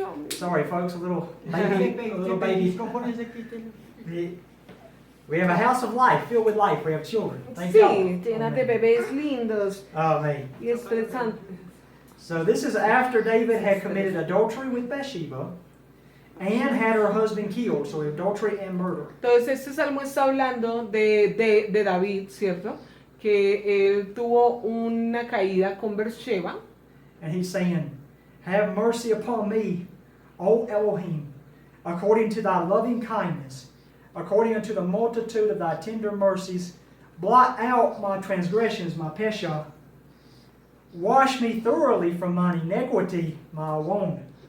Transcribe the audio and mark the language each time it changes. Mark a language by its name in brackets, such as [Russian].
[English] Sorry, folks, a little baby. We have a house of life, filled with life. We have children. Thank [Spanish] Sí, [English] God. [Spanish] llenas de [English] Amen. [Spanish] bebés lindos [English] Amen. [Spanish] y estresantes. [English] So this is after David had committed adultery with Bathsheba and had her husband killed. So adultery and murder. [Spanish] Entonces este salmo está hablando de David, ¿cierto? Que él tuvo una caída con Beersheba. [English] And he's saying, have mercy upon me, O Elohim, according to thy loving kindness, according unto the multitude of thy tender mercies. Blot out my transgressions, my pesha. Wash me thoroughly from mine iniquity, my wrong.